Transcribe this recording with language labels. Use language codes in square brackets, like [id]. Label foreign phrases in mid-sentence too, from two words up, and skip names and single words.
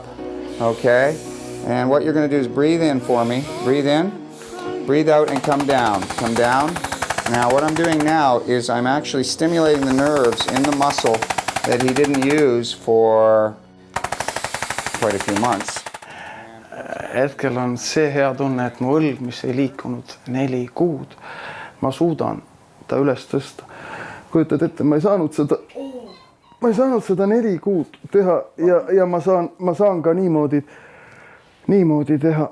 [en] Okay. And what you're going to do is breathe in for me. Breathe in. Breathe out and come down. Come down. Now what I'm doing now is I'm actually stimulating the nerves in the muscle that he didn't use for quite a few months. [et] Hetkel on see hea tunne, et mu õlg, mis ei liikunud 4 kuud, ma suudan ta üles tõsta. Kujutad ette, ma ei saanud seda 4 kuud teha ja ma saan ka niimoodi teha.